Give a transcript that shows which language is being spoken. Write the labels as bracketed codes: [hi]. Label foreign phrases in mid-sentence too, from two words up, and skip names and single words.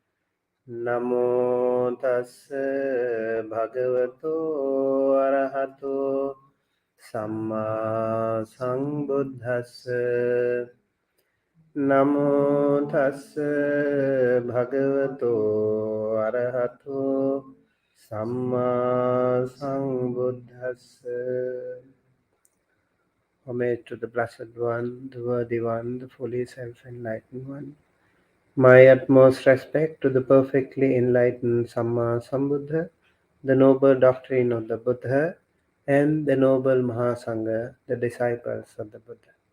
[pi] Namo tassa bhagavato arahato samma sambuddhassa. Namo tassa bhagavato arahato samma sambuddhassa. [en] Homage to the Blessed One, the Worthy One, the fully self-enlightened One. My utmost respect to the perfectly enlightened [pi] Samma Sambuddha, [en] the noble doctrine of the Buddha, and the noble Mahasangha, the disciples of the Buddha.